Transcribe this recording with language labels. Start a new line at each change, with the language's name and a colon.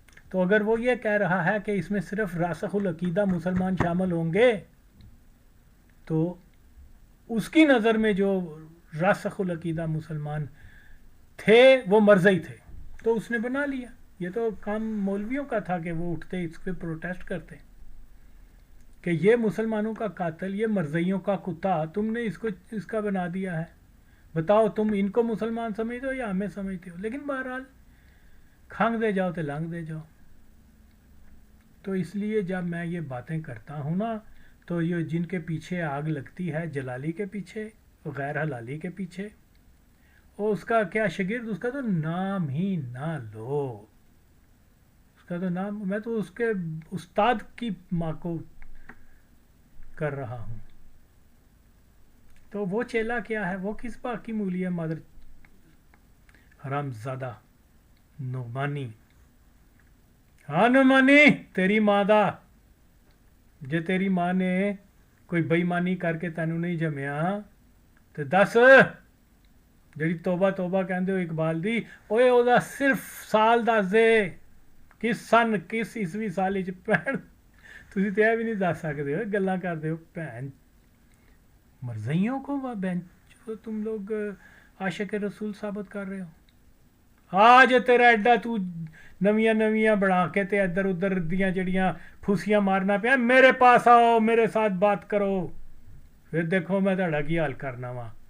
Urdu: تو اگر وہ یہ کہہ رہا ہے کہ اس میں صرف راسخ العقیدہ مسلمان شامل ہوں گے، تو اس کی نظر میں جو راسخ العقیدہ مسلمان تھے وہ مرزائی تھے، تو اس نے بنا لیا. یہ تو کام مولویوں کا تھا کہ وہ اٹھتے اس پہ پروٹیسٹ کرتے کہ یہ مسلمانوں کا قاتل، یہ مرزائیوں کا کتا، تم نے اس کا بنا دیا ہے، بتاؤ تم ان کو مسلمان سمجھتے ہو یا ہمیں سمجھتے ہو. لیکن بہرحال کھانگ دے جاؤ تو لانگ دے جاؤ. تو اس لیے جب میں یہ باتیں کرتا ہوں نا، تو یہ جن کے پیچھے آگ لگتی ہے، جلالی کے پیچھے، غیر حلالی کے پیچھے، اور اس کا کیا شاگرد، اس کا تو نام ہی نہ لو، اس کا تو نام، میں تو اس کے استاد کی ماں کو کر رہا ہوں. تو وہ چیلا کیا ہے، وہ کس بات کی مولی ہے، مادر حرام زادہ نعمانی.
Punjabi: ہاں نعمانی تیری ماں دا، جے تیری ماں نے کوئی بےمانی کر کے تینوں نہیں جمیا تو دس جڑی توبہ توبہ کہندے ہو اقبال دی، اوے او دا صرف سال دس دے، کس سن کس عیسوی سال بھن تسی تے بھی نہیں دس سکدے ہو، گلاں کردے ہو بھن
Urdu: مرزائیوں کو وہ جو تم لوگ عاشق رسول ثابت کر رہے ہو،
Punjabi: آج تیرا ایڈا تو نویاں نویاں بڑھا کے تے ادھر ادھر دیاں جڑیاں پھوسیاں مارنا پیا،
Urdu: میرے پاس آؤ میرے ساتھ بات کرو،
Punjabi: پھر دیکھو میں تہاڈا کی حال کرنا وا۔